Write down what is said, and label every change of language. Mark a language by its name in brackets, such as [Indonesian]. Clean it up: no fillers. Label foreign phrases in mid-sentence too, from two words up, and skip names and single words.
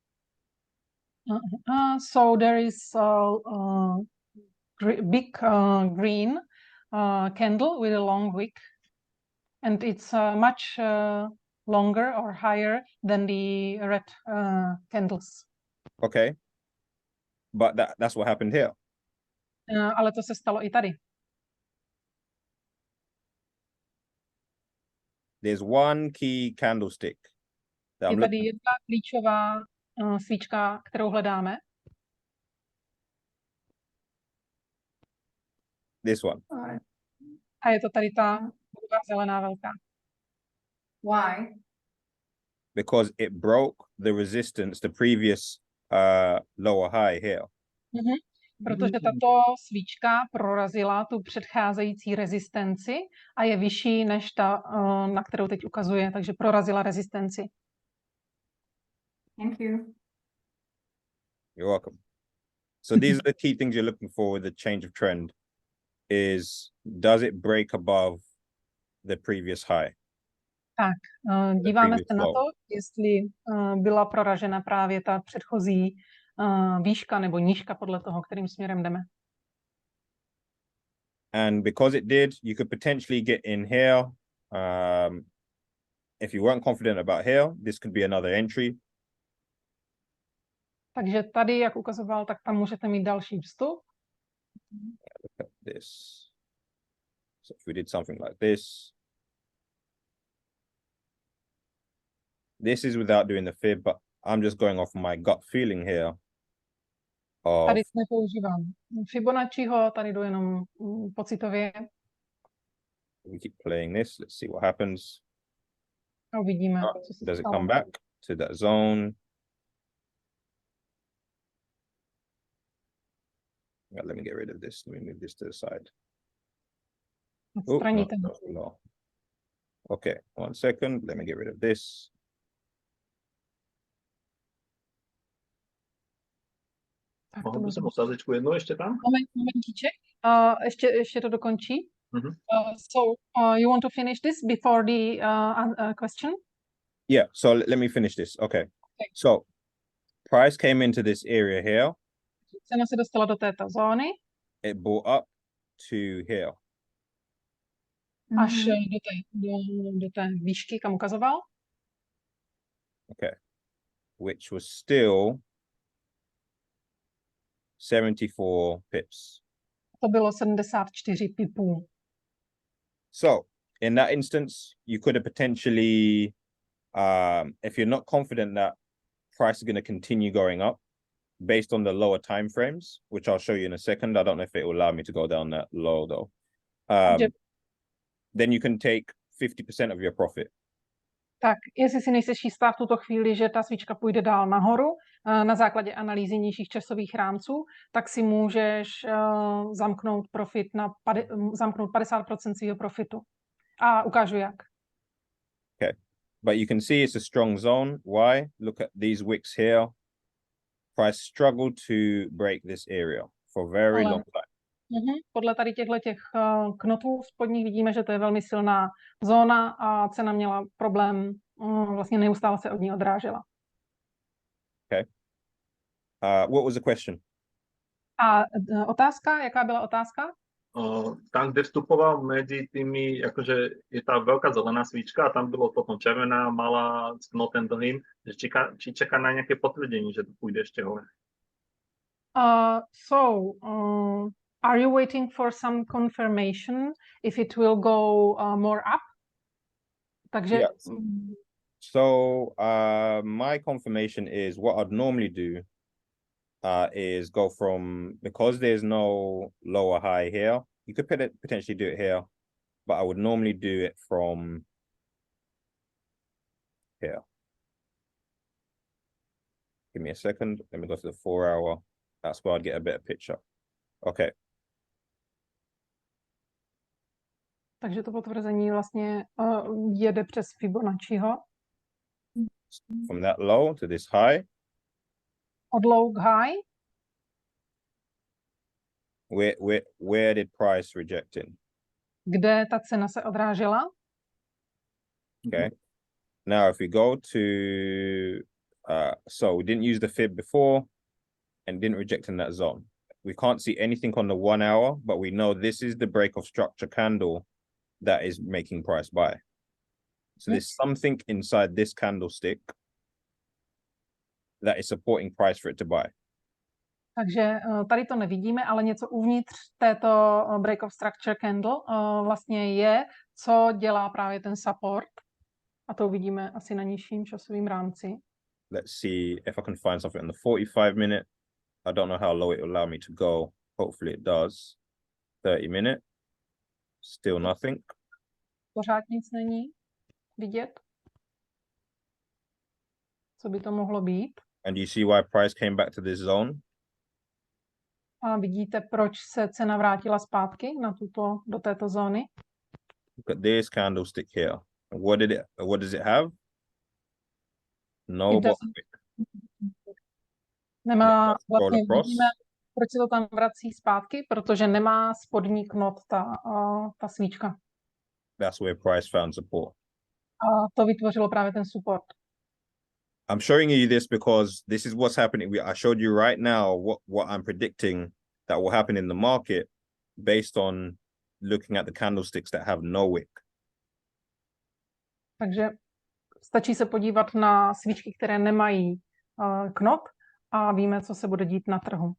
[English] So there is a big green candle with a long wick, and it's much longer or higher than the red candles. Okay. But that's what happened here. [Czech] Ale to se stalo i tady. [English] There's one key candlestick that [Czech] Je [English] I'm [Czech] tady [English] looking. [Czech] jedna klíčová svíčka, kterou hledáme. [English] This one. [Czech] A je to tady ta druhá zelená velká. [English] Why? Because it broke the resistance, the previous lower high here. [Czech] Protože tato svíčka prorazila tu předcházející rezistenci a je vyšší než ta, na kterou teď ukazuje, takže prorazila rezistenci. [English] Thank you. You're welcome. So these are the key things you're looking for with the change of trend is, does it break above the previous high? [Czech] Tak, díváme [English] previous [Czech] se na [English] low. [Czech] to, jestli byla proražena právě ta předchozí výška nebo nížka podle toho, kterým směrem jdeme. [English] And because it did, you could potentially get in here. If you weren't confident about here, this could be another entry. [Czech] Takže tady, jak ukazoval, tak tam můžete mít další vstup. [English] Look at this. So if we did something like this, This is without doing the fib, but I'm just going off my gut feeling here. Of [Czech] Tady nepoužívám Fibonacciho, tady jdu jenom pocitově [English] we keep playing this. Let's see what happens. [Czech] a uvidíme, co se [English] Does it [Czech] stalo. [English] come back to that zone? Yeah, let me get rid of this. Let me move this to the side. Oh, no, [Czech] Odstraníte. [English] that's low. Okay, 1 second. Let me get rid of this. [Czech] Tak to [Slovak] Mohl by [Czech] bylo. [Slovak] som otázečku jednu ešte tam? [Czech] Momentíček. Ještě to dokončí. Mhm. [English] So you want to finish this before the question? Yeah, so let me finish this. Okay. So price came into this area here. [Czech] Cena se dostala do této zóny [English] It brought up to here. [Czech] až do té výšky, kam ukazoval. [English] Okay. Which was still 74 pips. [Czech] To bylo 74 pipů. [English] So in that instance, you could have potentially, if you're not confident that price is going to continue going up based on the lower time frames, which I'll show you in a second. I don't know if it will allow me to go down that low though. Then you can take 50% of your profit. [Czech] Tak, jestli si nejseš jistá v tuto chvíli, že ta svíčka půjde dál nahoru na základě analýzy nižších časových rámců, tak si můžeš zamknout profit zamknout 50% svého profitu. A ukážu jak. [English] Okay, but you can see it's a strong zone. Why? Look at these wicks here. Price struggled to break this area for a very long time. [Czech] Podle tady těch knotů spodních vidíme, že to je velmi silná zóna a cena měla problém, vlastně neustále se od ní odrážela. [English] Okay. What was the question? [Czech] A otázka, jaká byla otázka? [Slovak] Tam, kde vstupoval medzi tými, akože je tá veľká zelená svíčka a tam bylo potom červená, malá, s knotem dlhým, že či čaká na nejaké potvrdenie, že to pôjde ešte hore. [English] Are you waiting for some confirmation if it will go more up? [Czech] Takže [English] Yes. So my confirmation is what I'd normally do is go from, because there's no lower high here, you could potentially do it here, but I would normally do it from here. Give me a second. Let me go to the 4 hour. That's where I'd get a better picture. Okay. [Czech] Takže to potvrzení vlastně jede přes Fibonacciho. [English] From that low to this high. [Czech] Od low k high. [English] Where did price reject in? [Czech] Kde ta cena se odrážela? [English] Okay. Now, if we go to, so we didn't use the fib before and didn't reject in that zone. We can't see anything on the 1 hour, but we know this is the break of structure candle that is making price buy. So there's something inside this candlestick that is supporting price for it to buy. [Czech] Takže tady to nevidíme, ale něco uvnitř této [English] break of structure candle [Czech] vlastně je, co dělá právě ten support. A to uvidíme asi na nižším časovým rámci. [English] Let's see if I can find something on the 45 minute. I don't know how low it will allow me to go. Hopefully it does. 30 minute. Still nothing. [Czech] Pořád nic není vidět. Co by to mohlo být? [English] And you see why price came back to this zone? [Czech] A vidíte, proč se cena vrátila zpátky do této zóny? [English] Look at this candlestick here. What does it have? No bottom wick. [Czech] Nemá, vlastně vidíme, proč se to tam vrací zpátky, protože nemá spodní knot ta svíčka. [English] That's where price found support. [Czech] A to vytvořilo právě ten support. [English] I'm showing you this because this is what's happening. I showed you right now what I'm predicting that will happen in the market based on looking at the candlesticks that have no wick. [Czech] Takže stačí se podívat na svíčky, které nemají knot a víme, co se bude dít na trhu.